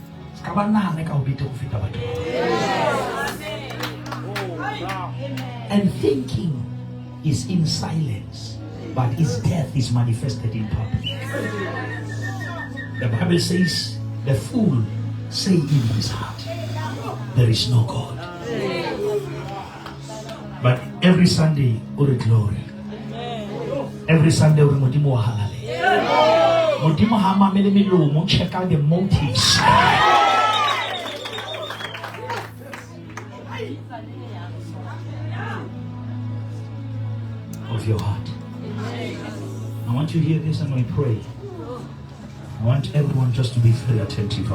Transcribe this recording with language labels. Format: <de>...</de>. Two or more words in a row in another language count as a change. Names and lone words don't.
<en>And thinking is in silence, but its death is manifested in public. The Bible says, the fool say in his heart, there is no God. But every Sunday, uri glory. Every Sunday,</en> <st>uri modimo halale. Modimo hama mele</st> <en>check out the motives of your heart. I want you to hear this and I pray. I want everyone just to be very attentive.</en>